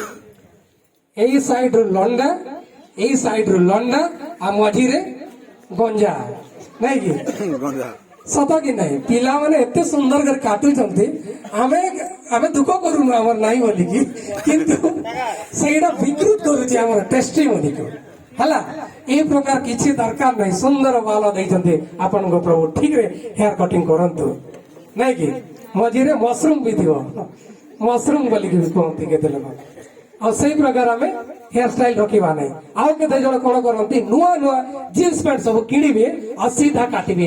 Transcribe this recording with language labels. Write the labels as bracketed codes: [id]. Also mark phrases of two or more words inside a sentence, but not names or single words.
[or] ଏଇ ସାଇଡ ରୁ ଲଣ୍ଡା ଏଇ ସାଇଡ ରୁ ଲଣ୍ଡା ଆଉ ମଝିରେ ଗଞ୍ଜା ନାଇଁ କି ସତ କି ନାହିଁ ପିଲାମାନେ ଏତେ ସୁନ୍ଦର କରି କାଟୁଛନ୍ତି ଆମେ ଆମେ ଦୁଃଖ କରୁନୁ ଆମର ନାହିଁ ବୋଲିକି କିନ୍ତୁ ସେଇଟା ବିକୃତ କରୁଛି ଆମର ଟେଷ୍ଟି ବୋଲିକି ହେଲା ଏଇ ପ୍ରକାର କିଛି ଦରକାର ନାହିଁ ସୁନ୍ଦର ବାଳ ଦେଇଛନ୍ତି ଆପଣଙ୍କ ପ୍ରଭୁ ଠିକରେ ହେୟାର କଟିଂ କରନ୍ତୁ ନାଇଁ କି ମଝିରେ ମସରୁମ ବି ଥିବ ମସରୁମ ବୋଲିକି କୁହନ୍ତି କେତେ ଲୋକ ଆଉ ସେଇ ପ୍ରକାର ଆମେ ହେୟାର ଷ୍ଟାଇଲ ରଖିବା ନାହିଁ ଆଉ କେତେ ଜଣ କଣ କରନ୍ତି ନୂଆ ନୂଆ ଜିନ୍ସ ପ୍ୟାଣ୍ଟ ସବୁ କିଣିବେ ଆଉ ସିଧା କାଟିବେ